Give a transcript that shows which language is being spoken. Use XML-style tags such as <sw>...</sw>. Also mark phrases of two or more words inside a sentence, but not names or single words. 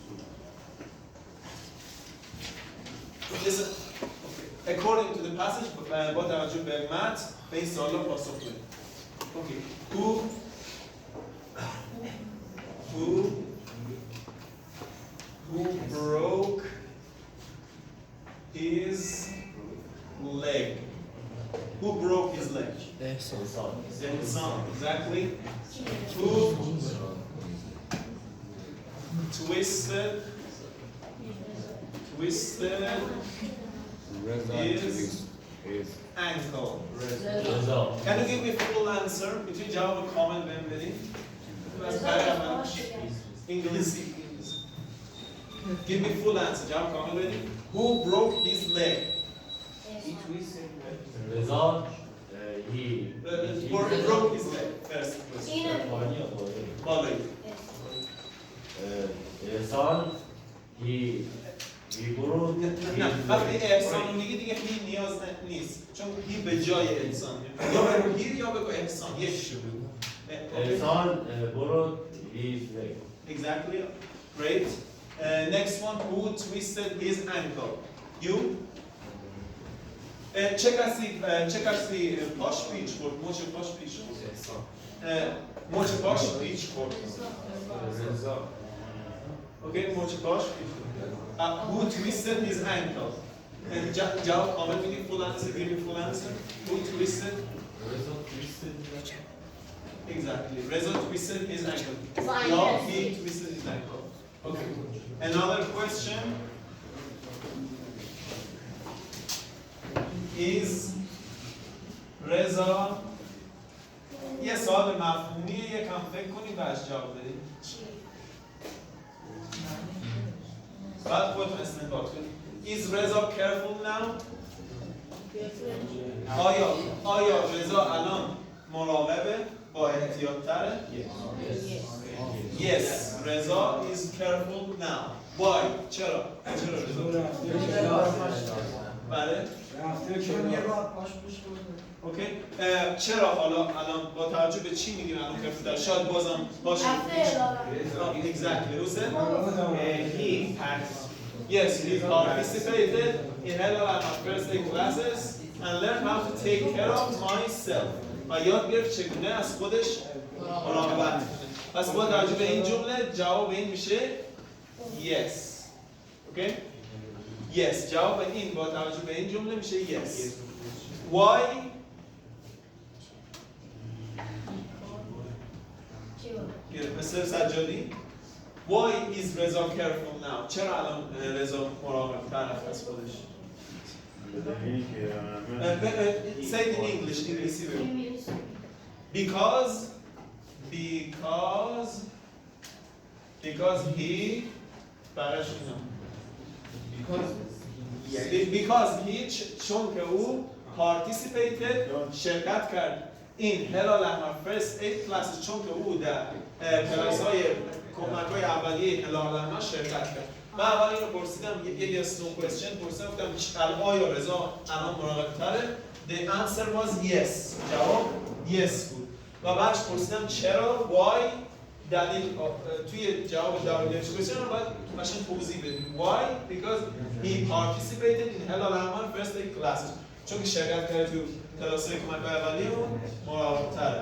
<en>Listen. According to the passage,</en> <fa>با توجه به متن به این سوالا پاسخ بدید.</fa> <en>Okay. Who broke his leg? Who broke his leg? The son, exactly. Who twisted twisted his ankle. رضا Can you give me a full answer?</en> <fa>میتونی جواب کامل بهم بدین؟ انگلیسی.</fa> <en>Give me full answer.</en> <fa>جواب کامل بدین.</fa> <en>Who broke his leg? رضا he Broke his leg. First question.</en> <fa>بالایی.</fa> <en>احسان he broke</en> <fa>نه وقتی احسان رو میگی دیگه هی نیاز نیست چون هی به جای انسان یا بگو هی یا بگو احسان یک شو بگو</fa> <en>احسان broke his leg. Exactly. Great. Next one, who twisted his ankle? You?</en> <fa>چه کسی پاش پیچ خورد؟ مچ پاش پیچ خورد؟ مچ پاش پیچ خورد. Okay, مچ پاش پیچ خورد.</fa> <en>Who twisted his ankle?</en> <fa>جواب کامل میدی</fa> <en>full answer, give me full answer. Who twisted? رضا twisted Exactly. Reza twisted his ankle. Fine, No, yes. he twisted his ankle. Okay. Another question is Reza.</en> <fa>یه سوال مفهومیه یکم فکر کنید و از جواب بدید. بعد خودتون استنباط کنید.</fa> <en>Is Reza careful now?</en> <fa>آیا رضا الان مراقبه با احتیاط تره؟</fa> <en>Yes, رضا is careful now. Why?</en> <fa>چرا رضا؟ بله؟ اوکی. چرا حالا الان با توجه به چی میگیم الان careful تره؟ شاید بازم باشه.</fa> <en>Exactly. Who said? He has. Yes, he participated in Hello and my first day classes and learned how to take care of myself.</en> <fa>و یاد گرفت چگونه از خودش مراقبت کنه. پس با توجه به این جمله جواب این میشه yes. اوکی؟ Yes. جواب این با توجه به این جمله میشه yes.</fa> <en>Why? مستر سجادی Why is Reza careful now?</en> <fa>چرا الان رضا مراقب تر از خودش؟</fa> <en>Say it in English,</en> <fa>انگلیسی بگو.</fa> <en>Because he</en> <fa>برش</fa> <en>because he</en> <fa>چون که او participated شرکت کرد این هلال احمر</fa> <en>first 8 classes</en> <fa>چون که او در کلاس های کمک های اولیه هلال احمر شرکت کرد. من اول اینو پرسیدم یه</fa> <en>yes no question</en> <fa>پرسیدم گفتم آیا رضا الان مراقب تره؟</fa> <en>The answer was yes.</en> <fa>جواب yes بود. و بعدش پرسیدم چرا why دلیل توی جواب دلیل question رو باید قشنگ توضیح بدیم.</fa> <en>Why? Because he participated in هلال احمر first 8 classes.</en> <fa>چون که شرکت کرده تو کلاس های کمک های اولیه و مراقب تره.</fa>